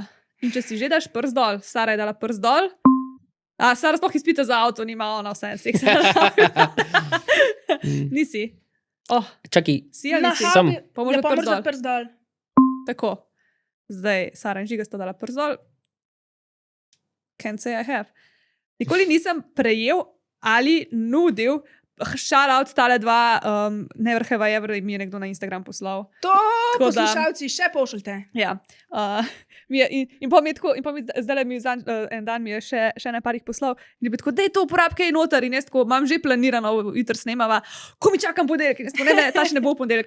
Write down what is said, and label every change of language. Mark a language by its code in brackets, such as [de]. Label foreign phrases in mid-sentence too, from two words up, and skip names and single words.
[sl] In če si že daš prst dol, Sara je dala prst dol. Sara sploh izpita za avto, nima ona vse seksala. Nisi. Čakaj, Si ali nisi? Sam. Pa moraš dati prst dol. Tako. Zdaj Sara in Žiga sta dala prst dol. [en] Can't say I have. [sl] Nikoli nisem prejel ali nudil [en] shout out [sl] tale dva, Never Have I Ever mi je nekdo na Instagram poslal. To Tako da- poslušalci še pošljite. Ja. In pa mi je tako, zdaj mi en dan mi je še na parih poslal in je bil tako, dej to uporab kaj noter in jaz tako, imam že planirano, jutri snemava, ko mi čakam ponedeljek in jaz tako, ne, ta še ne bo v ponedeljek.